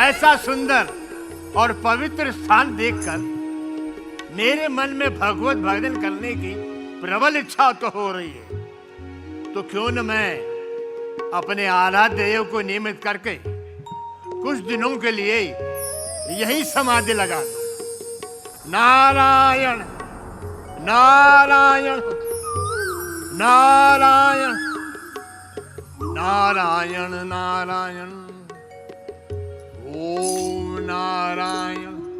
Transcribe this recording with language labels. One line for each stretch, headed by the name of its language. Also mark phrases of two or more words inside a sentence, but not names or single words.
Hindi: ऐसा सुंदर और पवित्र स्थान देखकर मेरे मन में भगवत भजन करने की प्रबल इच्छा तो हो रही है। तो क्यों न मैं अपने आराध्य देव को नियमित करके कुछ दिनों के लिए यही समाधि लगा दूं। नारायण नारायण नारायण नारायण नारायण ओम नारायण